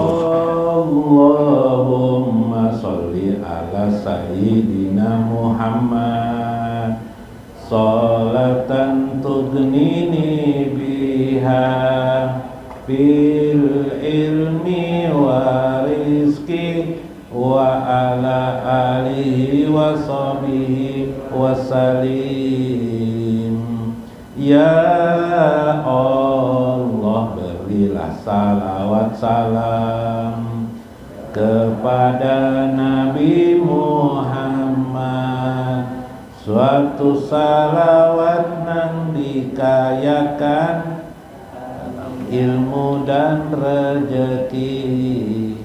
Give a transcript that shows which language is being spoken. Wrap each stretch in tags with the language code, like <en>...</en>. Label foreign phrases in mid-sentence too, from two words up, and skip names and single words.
<ar>اللهم صل على سيدنا محمد صلاة تغنيني بها بالعلم والرزق وعلى آله وصحبه وسلم.</ar> <bjn>Ya Allah, berilah salawat salam kepada Nabi Muhammad, suatu salawat nang dikayakan ilmu dan rezeki.</bjn>